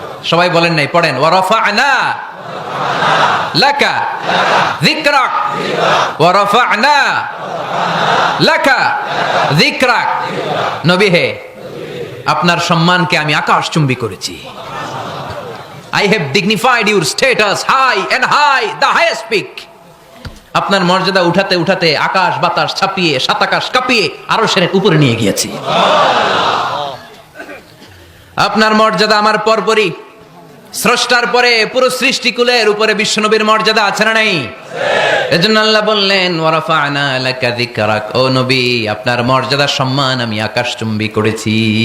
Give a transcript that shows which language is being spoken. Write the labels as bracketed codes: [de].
[bn] সবাই বলেন নাই, পড়েন, [ar] ওয়া রাফা'না লাকা যিকরাক [bn] ওয়া রাফা'না লাকা যিকরাক। নবী হে, আপনার সম্মানকে আমি আকাশচুম্বী করেছি। [en] I have dignified your status high and high, the highest peak. [bn] আপনার মর্যাদা উঠাতে উঠাতে আকাশ বাতাস ছাপিয়ে, সাত আকাশ কাঁপিয়ে আরশের উপরে নিয়ে গিয়েছি। আপনার মর্যাদা আমার পরপরই, স্রষ্টার পরে পুরো সৃষ্টিকুলের উপরে বিশ্বনবীর মর্যাদা আছে না নাই? এজন্য আল্লাহ বললেন, [ar] ওয়া রাফা'না লাকা যিকরাক। [bn] ও নবী, আপনার মর্যাদা সম্মান আমি আকাশচুম্বী করেছি।